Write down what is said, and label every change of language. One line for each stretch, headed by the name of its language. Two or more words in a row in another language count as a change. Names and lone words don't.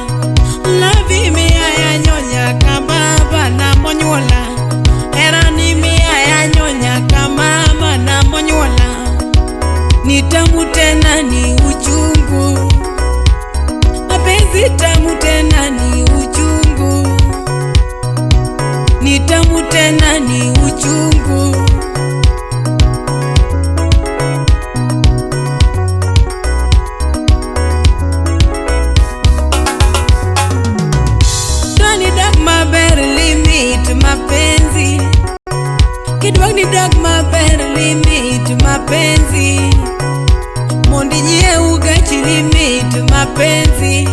English: Love me
Luo (Kenya and Tanzania): ya nyonya kababa na monywana, hera ni miya ya nyonya kamama na monywana.
Swahili: Ni tamu tena ni uchungu, mapenzi tamu tena ni uchungu, ni tamu tena ni uchungu.
Luo (Kenya and Tanzania): Dani dag maber limit mapenzi, kidwani dag maber limit mapenzi, mondi nyeu gachi limit mapenzi,